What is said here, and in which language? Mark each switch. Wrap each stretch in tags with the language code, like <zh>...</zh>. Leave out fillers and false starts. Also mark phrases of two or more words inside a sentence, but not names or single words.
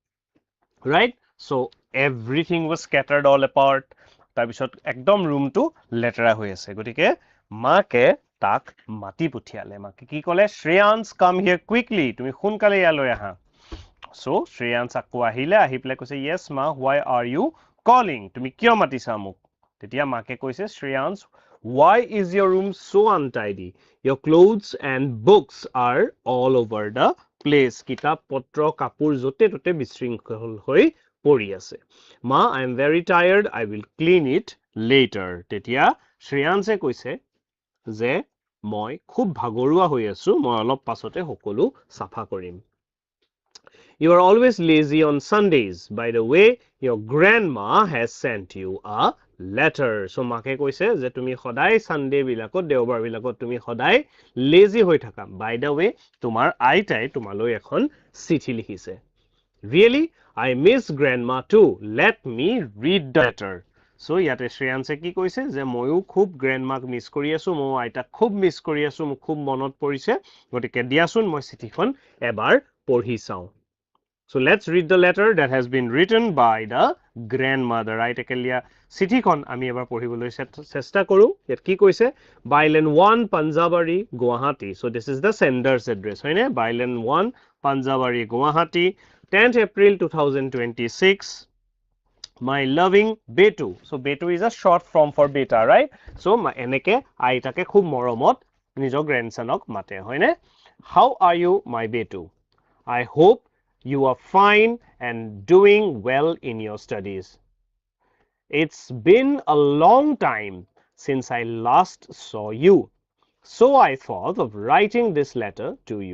<en>right so everything was scattered all apart</en> <as>তাৰপিছত একদম ৰুমটো লেতেৰা হৈ আছে গতিকে মাকে তাক মাতি পঠিয়ালে মাকে কি ক'লে শ্ৰেয়ান্স</as> <en>come here quickly</en> <as>তুমি সোনকালে ইয়ালৈ আহা সো শ্ৰেয়ান্স আকৌ আহিলে আহি পেলাই কৈছে</as> <en>yes ma why are you calling</en> <as>তুমি কিয় মাতিছা মোক তেতিয়া মাকে কৈছে শ্ৰেয়ান্স</as> <en>why is your room so untidy your clothes and books are all over the place</en> <as>কিতাপ পত্ৰ কাপোৰ যতে ততে বিশৃংখল হৈ পৰি আছে মা</as> <en>I am very tired I will clean it later</en> <as>তেতিয়া শ্ৰেয়ান্সে কৈছে যে মই খুব ভাগৰুৱা হৈ আছো মই অলপ পাছতে সকলো সাফা কৰিম</as> <en>You are always lazy on Sundays. By the way, your grandma has sent you a letter.</en> <as>So মাকে কৈছে যে তুমি সদায় সানডে বিলাকত দেওবাৰ বিলাকত তুমি সদায় লেজি হৈ থাকা</as> <en>By the way,</en> <as>তোমাৰ আইতাই তোমালৈ এখন চিঠি লিখিছে Really?</as> <en>I miss grandma too. Let me read the letter.</en> <as>So ইয়াতে শ্ৰেয়ান্সে কি কৈছে যে ময়ো খুব গ্ৰেণ্ডমাক মিছ কৰি আছো মই আইতাক খুব মিছ কৰি আছো মোক খুব মনত পৰিছে গতিকে দিয়াচোন মই চিঠিখন এবাৰ পঢ়ি চাওঁ</as> <en>So let's read the letter that has been written by the grandmother.</en> <as>Right? Ekelia চিঠিখন আমি এবাৰ পঢ়িবলৈ চেষ্টা কৰো ইয়াত কি কৈছে Bailen 1 Panjabari Guwahati.</as> <en>So this is the sender's address হয়নে Bailen 1 Panjabari Guwahati 10th April 2026 My loving Betu. So Betu is a short form for beta, right?</en> <as>So এনেকে আইতাকে খুব মৰমত নিজৰ গ্ৰেণ্ডসনক মাতে হয়নে</as> <en>How are you my Betu? I hope You are fine and doing well in your studies. It's been a long time since I last saw you, so I thought of writing this letter to you.</en>